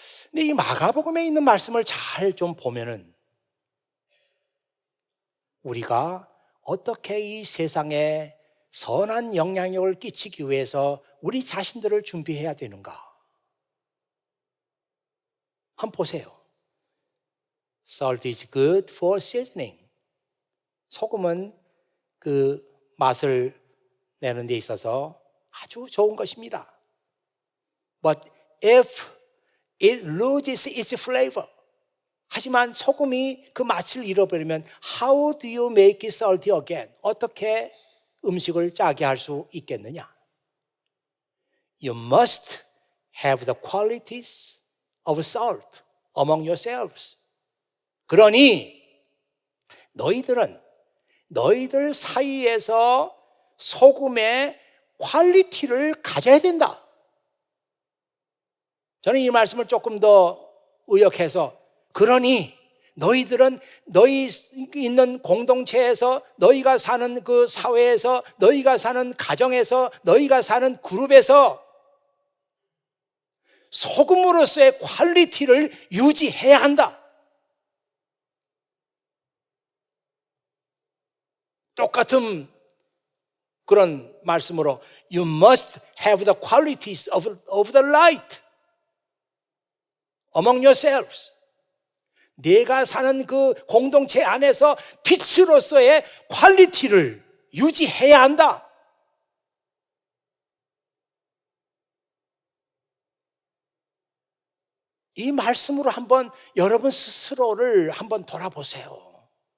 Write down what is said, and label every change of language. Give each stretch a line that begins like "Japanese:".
Korean: 근데 이 마가복음에 있는 말씀을 잘 좀 보면은 우리가 어떻게 이 세상에 선한 영향력을 끼치기 위해서 우리 자신들을 준비해야 되는가? 한번 보세요.
English: Salt is good for seasoning.
Korean: 소금은 그 맛을 내는 데 있어서 아주 좋은 것입니다.
English: But if it loses its flavor.
Korean: 하지만 소금이 그 맛을 잃어버리면
English: How do you make it salty again?
Korean: 어떻게 음식을 짜게 할 수 있겠느냐?
English: You must have the qualities of salt among yourselves.
Korean: 그러니 너희들 사이에서 소금의 퀄리티를 가져야 된다. 저는 이 말씀을 조금 더 의역해서 그러니 너희들은 너희 있는 공동체에서, 너희가 사는 그 사회에서, 너희가 사는 가정에서, 너희가 사는 그룹에서 소금으로서의 퀄리티를 유지해야 한다. 똑같은 그런 말씀으로
English: You must have the qualities of the light among yourselves.
Korean: 내가 사는 그 공동체 안에서 빛으로서의 퀄리티를 유지해야 한다. 이 말씀으로 한번 여러분 스스로를 한번 돌아보세요.